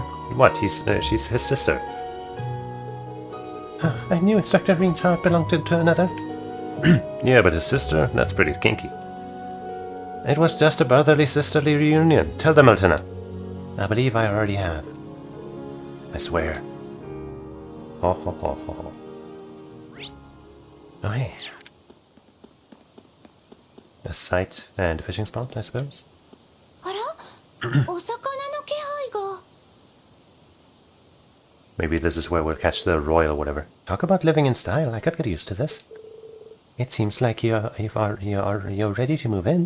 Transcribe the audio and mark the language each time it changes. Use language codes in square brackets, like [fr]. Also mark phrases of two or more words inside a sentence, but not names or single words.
[en] What, she's his sister? I knew Instructor Reen's heart belonged to another. Yeah, but his sister? That's pretty kinky. It was just a brotherly sisterly reunion. Tell them, Altena. I believe I already have. I swear. Ho ho ho ho ho. Oh hey. A site and a fishing spot, I suppose. Maybe this is where we'll catch the royal whatever. Talk about living in style. I could get used to this. It seems like you're ready to move in.